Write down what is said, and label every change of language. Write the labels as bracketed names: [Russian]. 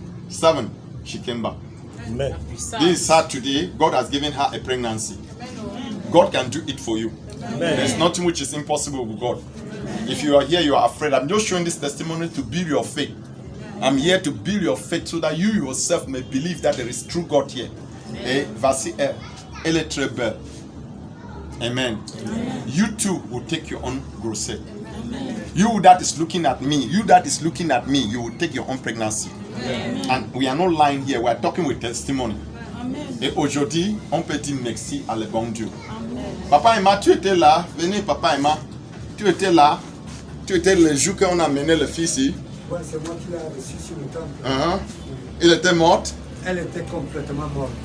[English] 7, she came back. Amen. This is her today. God has given her a pregnancy. God can do it for you. Amen. There's nothing which is impossible with God. If you are here, you are afraid. I'm just showing this testimony to build your faith. I'm here to build your faith so that you yourself may believe that there is true God here. [French] Et voici elle est très belle. [English] Amen. Amen. You too will take your own grossesse. You that is looking at me, you that is looking at me, you will take your own pregnancy. And we are not lying here, we are talking with testimony. [French] Et aujourd'hui, on peut dire merci à le bon Dieu. Papa Emma, tu étais là. Venez, Papa Emma. Tu étais là. Tu étais le jour qu'on a amené le fils ici. Ouais, c'est moi qui l'ai reçu sur le temple. Il était mort. Elle était complètement morte.